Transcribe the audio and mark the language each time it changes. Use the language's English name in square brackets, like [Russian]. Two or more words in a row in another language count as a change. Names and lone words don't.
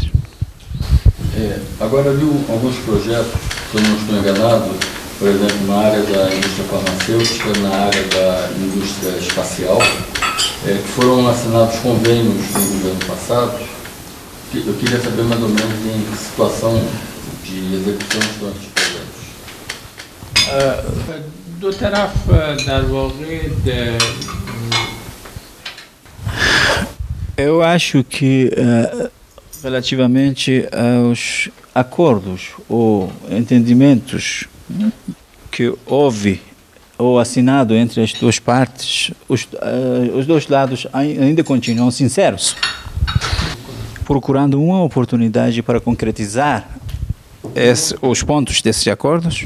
[Portuguese] Agora, viu alguns projetos, se eu não estou enganado, por exemplo, na área da indústria farmacêutica, na área da indústria espacial, que foram assinados convênios no governo passado. Eu queria saber mais ou menos em que situação de execução estão esses projetos. [Persian] دو طرف در واقع [Portuguese] Eu acho que relativamente aos acordos ou entendimentos que houve ou assinado entre as duas partes, os dois lados ainda continuam sinceros, procurando uma oportunidade para concretizar os pontos desses acordos.